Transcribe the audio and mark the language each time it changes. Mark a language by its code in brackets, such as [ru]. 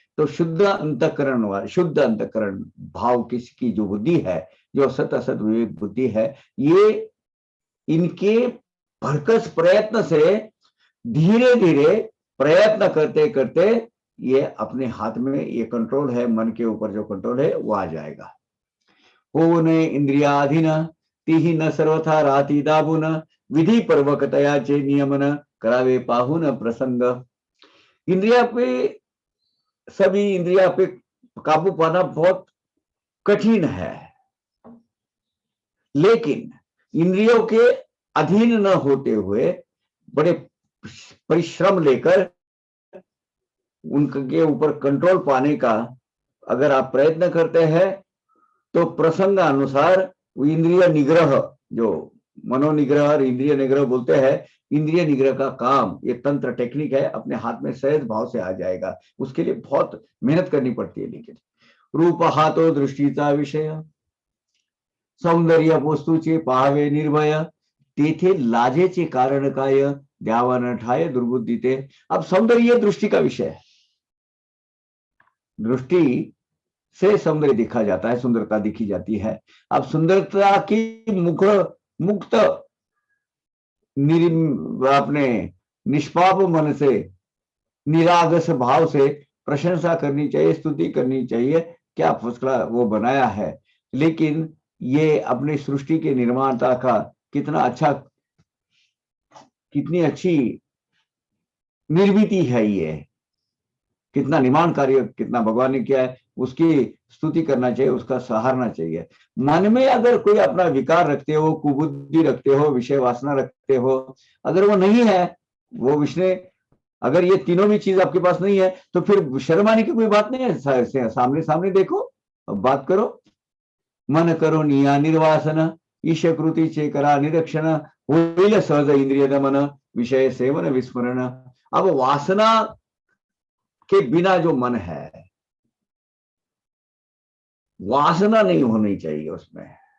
[hi] तो शुद्ध अंतकरण वाला, शुद्ध अंतकरण भाव किसकी जो बुद्धि है, जो सत असत विवेक बुद्धि है, ये इनके भरकस प्रयत्न से धीरे धीरे प्रयत्न करते करते ये अपने हाथ में, ये कंट्रोल है मन के ऊपर, जो कंट्रोल है वो आ जाएगा। [mr] होऊन इंद्रियाधीन, तीही न सर्वथा राती दाबून, विधि पर्वकतयाचे नियमन, करावे पाहून प्रसंग। [hi] इंद्रिया पे, सभी इंद्रिया पे काबू पाना बहुत कठिन है, लेकिन इंद्रियों के अधीन न होते हुए बड़े परिश्रम लेकर उनके ऊपर कंट्रोल पाने का अगर आप प्रयत्न करते हैं तो प्रसंग अनुसार इंद्रिय निग्रह, जो मनोनिग्रह और इंद्रिय निग्रह बोलते हैं, इंद्रिय निग्रह का काम, ये तंत्र टेक्निक है, अपने हाथ में सहज भाव से आ जाएगा। उसके लिए बहुत मेहनत करनी पड़ती है। [mr] लेकिन रूप हा तो दृष्टीचा विषय, सौंदर्य वस्तूचे पाहावे निर्भय, तेथे लाजेचे कारण काय, द्यावा न ठाय दुर्बुद्धी ते। [hi] अब सौंदर्य दृष्टि का विषय है, दृष्टि से सौंदर्य दिखा जाता है, सुंदरता दिखी जाती है। अब सुंदरता की मुक्त अपने निष्पाप मन से, निरागस भाव से प्रशंसा करनी चाहिए, स्तुति करनी चाहिए। क्या फसला वो बनाया है। लेकिन ये अपनी सृष्टि के निर्माता का कितना अच्छा, कितनी अच्छी निर्मिति है ये, कितना निर्माण कार्य, कितना भगवान ने किया है, उसकी स्तुति करना चाहिए, उसका सहारना चाहिए। मन में अगर कोई अपना विकार रखते हो, कुबुद्धि रखते हो, विषय वासना रखते हो, अगर वो नहीं है, वो विषय, अगर ये तीनों भी चीज आपके पास नहीं है, तो फिर शर्म आने की कोई बात नहीं है। सामने सामने देखो, अब बात करो। [mr] मन करो निया निर्वासन, ईश कृति चेकरा निरक्षण, होईल सहज इंद्रिय दमन, विषय सेवन विस्मरण। [hi] अब वासना के बिना जो मन है, वासना नहीं होनी चाहिए उसमें।